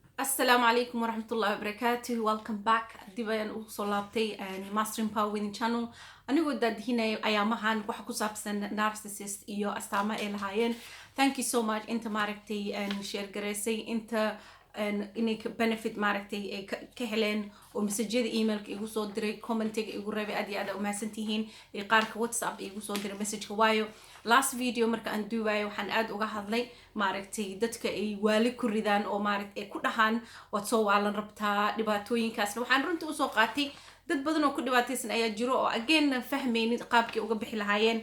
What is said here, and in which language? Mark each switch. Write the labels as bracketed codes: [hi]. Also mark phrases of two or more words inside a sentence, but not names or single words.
[ar] Assalamu alaikum wa rahmatullahi wa barakatuh. [en] Welcome back. [so] Dib ayaan ugu soo laabtay Mastering Power Within Channel. Anigoo daadhinay ayaamahan waxa ku saabsan narcissist iyo astaamaha ay lahaayeen. [en] Thank you so much [so] inta maaragtay share gareysay inta inay benefit maaragtay ay ka heleen oo messageyada emailka igu soo diray, commentiga igu reebay aad iyo aad u mahadsantihiin, iyo qaarka WhatsApp igu soo diray messageka waayo [en] last video [so] marka aan duubayo waxaan aad uga hadlay maaragtay dadka ay waali ku ridaan oo maaragtay ay ku dhahaan waad soo waalan rabtaa dhibaatooyinkaasna waxaan runtii usoo qaatay dad badan oo ku dhibaataysan ayaa jiro oo again fahmaynin qaabkii uga bixi lahaayeen.